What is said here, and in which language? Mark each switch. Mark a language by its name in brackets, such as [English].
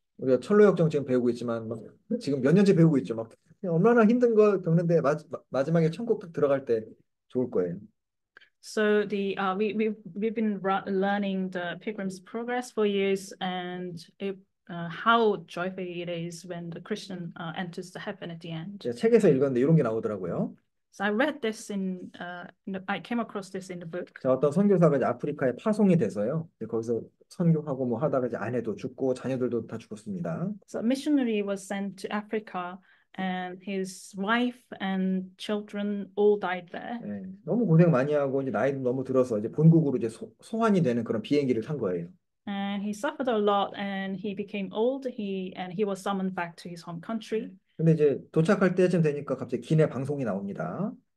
[Korean] 우리가 철로 역정 지금 배우고 있지만 막 지금 몇 년째 배우고 있죠. 막 얼마나 힘든 거 겪는데 마지막에 천국 딱 들어갈 때 좋을 거예요. [English] So the we've been learning the Pilgrim's Progress for years, and how joyful it is when the Christian enters the heaven at the end. [Korean] 제가 책에서 읽었는데 이런 게 나오더라고요. [English] So I read this I came across this in the book. [Korean] 자, 어떤 선교사가 이제 아프리카에 파송이 돼서요. 이제 거기서 선교하고 뭐 하다가 이제 아내도 죽고 자녀들도 다 죽었습니다. [English] So a missionary was sent to Africa, and his wife and children all died there. [Korean] 네, 너무 고생 많이 하고 이제 나이도 너무 들어서 이제 본국으로 이제 소환이 되는 그런 비행기를 탄 거예요. [English] And he suffered a lot, and he became old. He was summoned back to his home country. [Korean] 근데 이제 도착할 때쯤 되니까 갑자기 기내 방송이 나옵니다.